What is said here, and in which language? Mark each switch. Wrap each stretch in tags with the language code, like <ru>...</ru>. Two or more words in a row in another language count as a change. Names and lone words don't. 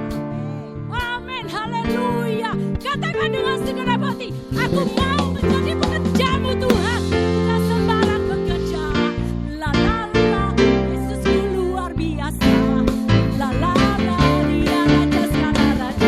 <id>Amin, haleluya. Katakan dengan segenap hati, aku mau menjadi pekerjamu Tuhan. Bukan sembarang pekerja. La la la, Yesusku luar biasa. La la la, Dia Raja segala raja.</id>